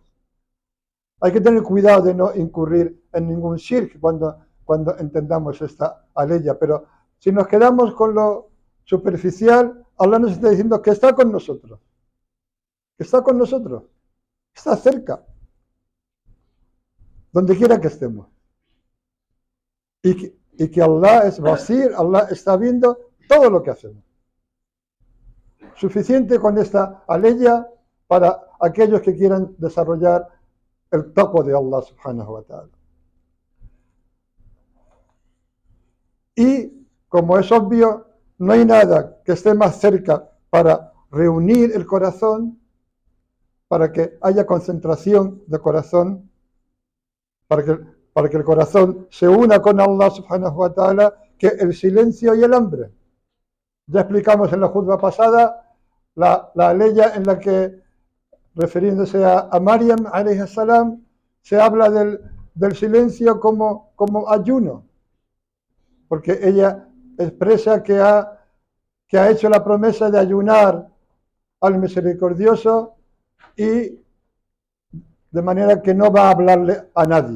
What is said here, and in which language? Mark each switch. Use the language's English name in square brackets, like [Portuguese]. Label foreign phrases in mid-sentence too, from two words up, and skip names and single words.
[Spanish] Hay que tener cuidado de no incurrir en ningún shirk cuando entendamos esta aleya, pero si nos quedamos con lo superficial, Allah nos está diciendo que está con nosotros, que está con nosotros, está cerca, donde quiera que estemos. Y que Allah es basir, Allah está viendo todo lo que hacemos. Suficiente con esta aleya para aquellos que quieran desarrollar el taqwa de Allah [Arabic] سبحانه وتعالى. [Spanish] Y, como es obvio, no hay nada que esté más cerca para reunir el corazón, para que haya concentración de corazón, para que el corazón se una con Allah [Arabic] سبحانه وتعالى, [Spanish] que el silencio y el hambre. Ya explicamos en la juzga pasada la aleya en la que, refiriéndose a Maryam [Arabic] عليه السلام, [Spanish] se habla del silencio como ayuno, porque ella expresa que ha hecho la promesa de ayunar al misericordioso y de manera que no va a hablarle a nadie.